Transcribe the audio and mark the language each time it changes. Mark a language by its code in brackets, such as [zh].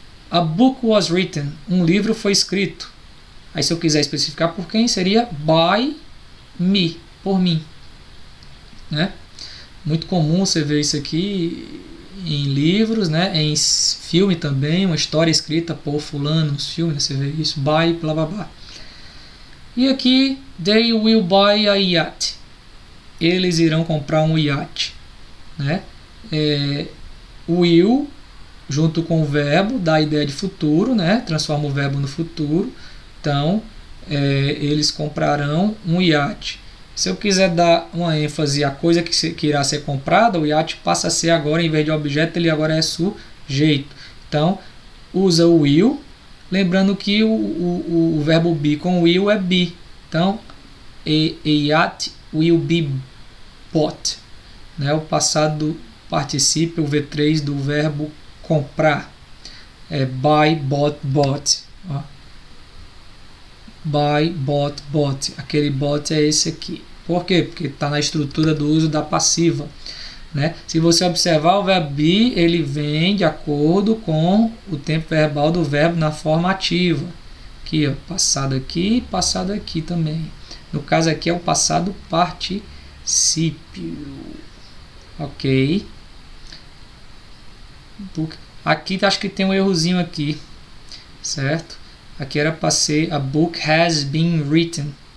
[en] A book was written. [pt] Um livro foi escrito. Aí se eu quiser especificar por quem, seria by me, por mim, né? Muito comum você ver isso aqui em livros, né? Em filme também, uma história escrita por fulano, nos filmes, você vê isso, by, blá blá blá. E aqui, [en] they will buy a yacht. [pt] Eles irão comprar um iate, né? Will, junto com o verbo, dá a ideia de futuro, né? Transforma o verbo no futuro. Então, eles comprarão um iate. Se eu quiser dar uma ênfase à coisa que irá ser comprada, o iate passa a ser agora, em vez de objeto, ele agora é sujeito. Então, usa o will, lembrando que o verbo be com will é be. [en] Então, a yacht will be bought. [pt] Né? O passado participio, o V3 do verbo comprar. [en] Buy, bought, bought. Ó. Buy, bought, bought. [pt] Aquele bought é esse aqui. Por quê? Porque está na estrutura do uso da passiva, né? Se você observar, o verbo be, ele vem de acordo com o tempo verbal do verbo na forma ativa. Aqui, ó, passado aqui também. No caso aqui é o passado particípio. Ok. Aqui acho que tem um errozinho aqui, certo? Aqui era para ser [en] a book has been written.